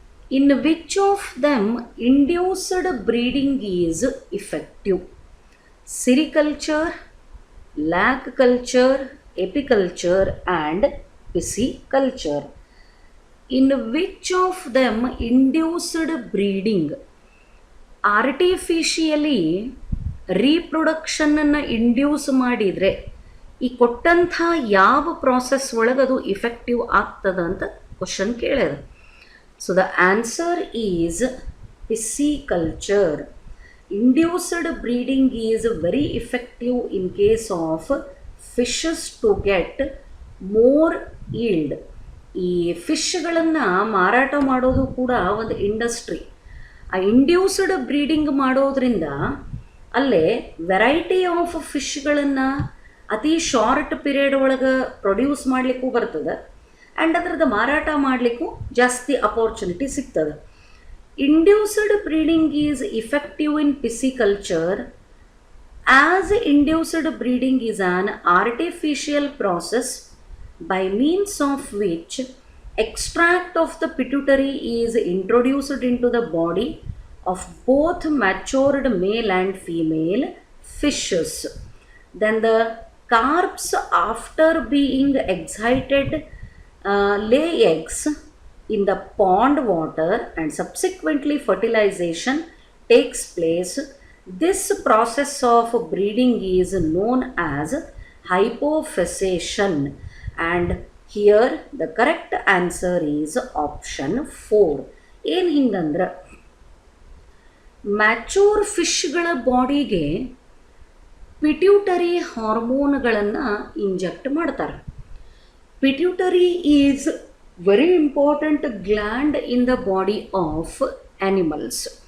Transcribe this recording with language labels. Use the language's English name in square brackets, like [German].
[English] In which of them induced breeding is effective? Sericulture, lag culture, apiculture and pisciculture. In which of them induced breeding? [Kannada] Artificially ರೀಪ್ರೊಡಕ್ಷನನ್ನು induce ಮಾಡಿದರೆ ಈ ಕೊಟ್ಟಂಥ ಯಾವ process ಒಳಗೆ ಅದು effective ಆಗ್ತದ ಅಂತ question ಕೇಳ್ಯದ. [English] So the answer is pisciculture. Induced breeding is very effective in case of fishes to get more yield. [Kannada] ಈ ಫಿಶ್ಗಳನ್ನು ಮಾರಾಟ ಮಾಡೋದು ಕೂಡ ಒಂದು ಇಂಡಸ್ಟ್ರಿ. ಆ ಇಂಡ್ಯೂಸ್ಡ್ ಬ್ರೀಡಿಂಗ್ ಮಾಡೋದ್ರಿಂದ ಅಲ್ಲೇ ವೆರೈಟಿ ಆಫ್ ಫಿಶ್ಗಳನ್ನು ಅತಿ ಶಾರ್ಟ್ ಪೀರಿಯಡ್ ಒಳಗೆ ಪ್ರೊಡ್ಯೂಸ್ ಮಾಡಲಿಕ್ಕೂ ಬರ್ತದೆ, ಆ್ಯಂಡ್ ಅದರದ್ದು ಮಾರಾಟ ಮಾಡಲಿಕ್ಕೂ ಜಾಸ್ತಿ ಅಪರ್ಚುನಿಟಿ ಸಿಗ್ತದೆ. [English] Induced breeding is effective in pisciculture as induced breeding is an artificial process by means of which extract of the pituitary is introduced into the body of both matured male and female fishes. Then the carps, after being excited, lay eggs in the pond water and subsequently fertilization takes place. This process of breeding is known as hypophaisation. And here the correct answer is option 4. [Kannada] ಏನು ಹಿಂಗಂದ್ರೆ mature ಫಿಶ್ಗಳ ಬಾಡಿಗೆ pituitary ಹಾರ್ಮೋನ್ಗಳನ್ನು inject ಮಾಡ್ತಾರೆ. [English] Pituitary is very important gland in the body of animals.